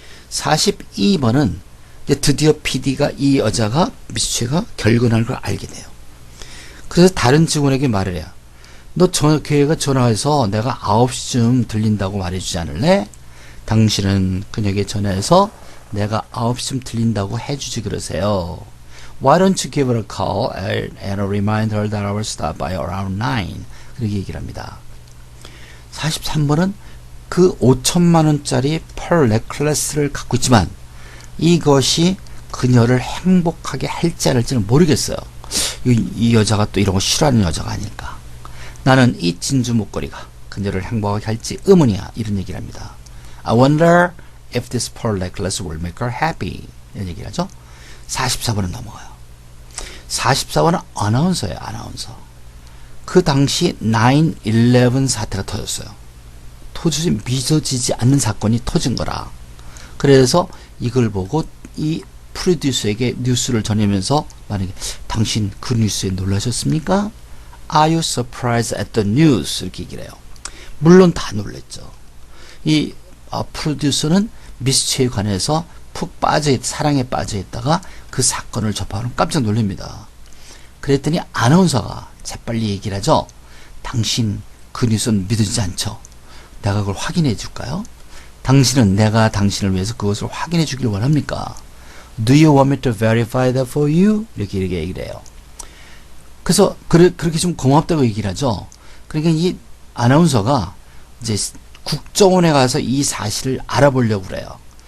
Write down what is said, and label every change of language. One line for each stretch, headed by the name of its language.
Korean: 42번은 드디어 PD가 이 여자가 미스체가 결근하는 걸 알게 돼요. 그래서 다른 직원에게 말을 해요. 너 교회가 전화해서 내가 9시쯤 들린다고 말해주지 않을래? 당신은 그녀에게 전화해서 내가 9시쯤 들린다고 해주지 그러세요.
English: Why don't you give her a call and remind her that I will stop by around 9?
Korean: 그렇게 얘기를 합니다. 43번은 그 5천만 원짜리 펄 넥클래스를 갖고 있지만 이것이 그녀를 행복하게 할지 안 할지는 모르겠어요. 이 여자가 또 이런 거 싫어하는 여자가 아닐까. 나는 이 진주 목걸이가 그녀를 행복하게 할지 의문이야. 이런 얘기를 합니다.
English: I wonder if this pearl necklace will make her happy.
Korean: 이런 얘기를 하죠. 44번은 넘어가요. 44번은 아나운서예요. 아나운서. 그 당시 9/11 사태가 터졌어요. 도저히 믿어지지 않는 사건이 터진 거라. 그래서 이걸 보고 이 프로듀서에게 뉴스를 전하면서 만약에 당신 그 뉴스에 놀라셨습니까?
English: Are you surprised at the news?
Korean: 이렇게 얘기를 해요. 물론 다 놀랬죠. 이 프로듀서는 미스체에 관해서 푹 사랑에 빠져있다가 그 사건을 접하면 깜짝 놀랍니다. 그랬더니 아나운서가 재빨리 얘기를 하죠. 당신 그 뉴스는 믿어지지 않죠? 내가 그걸 확인해 줄까요? 당신은 내가 당신을 위해서 그것을 확인해 주기를 원합니까?
English: Do you want me to verify that for you?
Korean: 이렇게 얘기를 해요. 그래서 그렇게 좀 고맙다고 얘기를 하죠. 그러니까 이 아나운서가 이제 국정원에 가서 이 사실을 알아보려고 그래요.